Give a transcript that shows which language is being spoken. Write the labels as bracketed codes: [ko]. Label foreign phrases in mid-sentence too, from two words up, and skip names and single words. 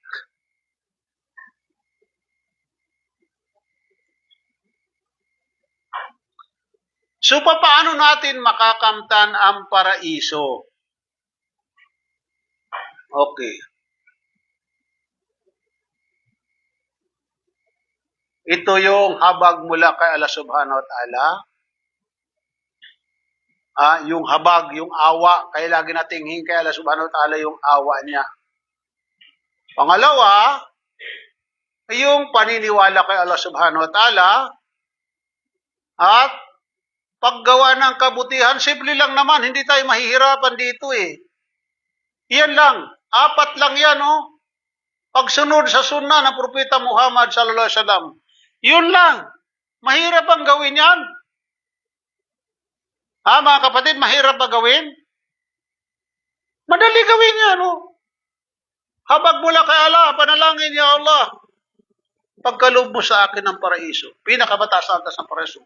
[tl] So, paano natin makakamtan ang paraiso? Okay. Ito yung habag mula kay Allah [ar] سبحانه وتعالى. [tl] Yung habag, yung awa, kaya lagi nating hingin kay Allah [ar] سبحانه وتعالى [tl] yung awa niya. Pangalawa, yung paniniwala kay Allah [ar] سبحانه وتعالى [tl] at paggawa ng kabutihan, simple lang naman, hindi tayo mahihirapan dito eh. Yan lang, 4 lang yan oh. Pagsunod sa sunnah ng Propeta Muhammad [ar] صلى الله عليه وسلم. [tl] Yun lang, mahirap ang gawin yan. Mga kapatid, mahirap ba gawin? Madali gawin yan oh. Habag mula kay Allah, panalangin ya Allah. Pagkaloob mo sa akin ng paraiso, pinakamataas na antas ng paraiso.